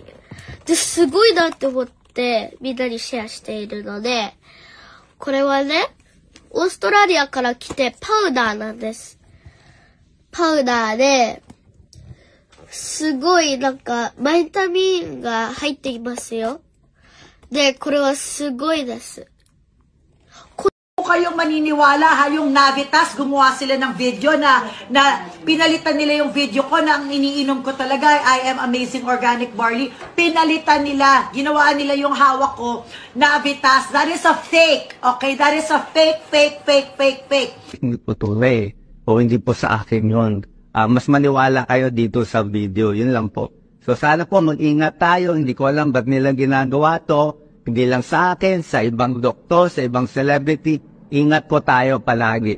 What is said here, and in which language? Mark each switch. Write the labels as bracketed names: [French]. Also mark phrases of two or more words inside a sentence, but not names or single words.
[Japanese] で、すごいなって思って、みんなにシェアしているので、これはね、オーストラリアから来てパウダーなんです。パウダーで、すごいなんか、バイタミンが入っていますよ。で、これはすごいです。 [Filipino] Kayong maniniwala ha, yung Navitas, gumawa sila ng video na pinalitan nila yung video ko na ang iniinom ko talaga, [English] I am Amazing Organic Barley. [Filipino] Pinalitan nila, ginawa nila yung hawak ko, Navitas. [English] That is a fake, okay? That is a fake. [Filipino] Hindi po tunay o hindi po sa akin yun. Mas maniwala kayo dito sa video, yun lang po. So sana po mag-ingat tayo, hindi ko alam ba't nila ginagawa to, hindi lang sa akin, sa ibang doktor, sa ibang celebrity. Ingat po tayo palagi.